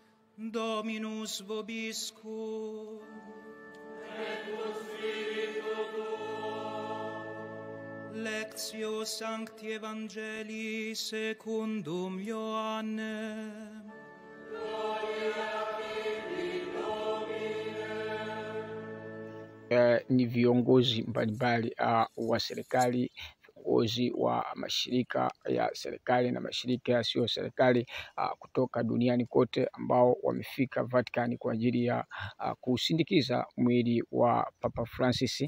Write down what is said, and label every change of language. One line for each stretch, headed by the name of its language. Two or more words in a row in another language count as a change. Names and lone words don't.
Latin: Dominus vobiscum. Et con spiritu tuo. Lectio Sancti Evangelii secundum Ioannem.
Swahili: Ni viongozi mbalimbali wa serikali, viongozi wa mashirika ya serikali na mashirika yasiyo serikali kutoka duniani kote ambao wamefika Vatican kwa ajili ya kusindikiza mwili wa Papa Francis.